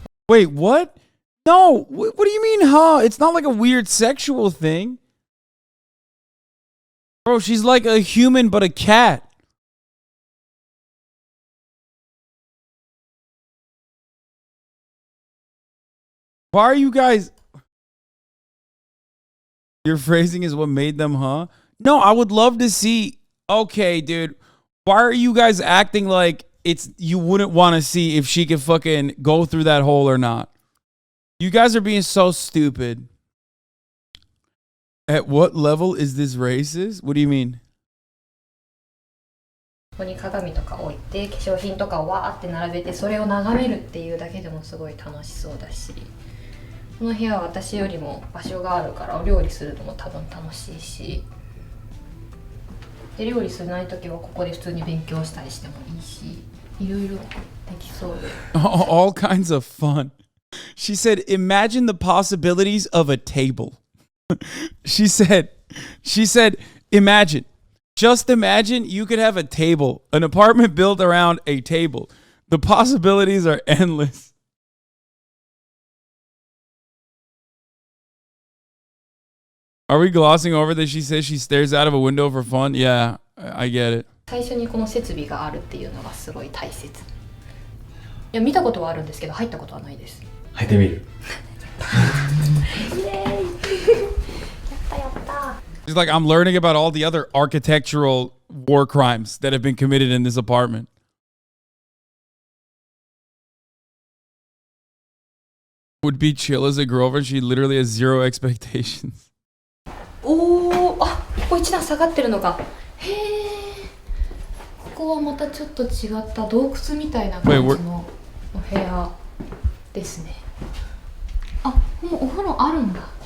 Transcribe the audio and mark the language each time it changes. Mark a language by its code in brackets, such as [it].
[en] Wait, what? No, what do you mean, huh? It's not like a weird sexual thing. Bro, she's like a human but a cat. Why are you guys... Your phrasing is what made them, huh? No, I would love to see... Okay, dude. Why are you guys acting like you wouldn't want to see if she could fucking go through that hole or not? You guys are being so stupid. At what level is this racist? What do you mean? [ja] ここに鏡とか置いて化粧品とかをわーって並べてそれを眺めるっていうだけでもすごい楽しそうだし、この部屋は私よりも場所があるからお料理するのも多分楽しいし、手料理するない時はここで普通に勉強したりしてもいいし、いろいろできそうで。 [en] All kinds of fun. She said, imagine the possibilities of a table. She said, imagine. Just imagine you could have a table, an apartment built around a table. The possibilities are endless. Are we glossing over that she says she stares out of a window for fun? Yeah, I get it. [ja] 最初にこの設備があるっていうのがすごい大切。いや、見たことはあるんですけど入ったことはないです。入ってみる。イエーイ。やったやった。 [en] It's like I'm learning about all the other architectural war crimes that have been committed in this apartment. Would be chill as a girlfriend. She literally has zero expectations. [ja] おお、あ、ここ一段下がってるのか。へえ。ここはまたちょっと違った洞窟みたいな感じのお部屋ですね。あ、もうお風呂あるんだ。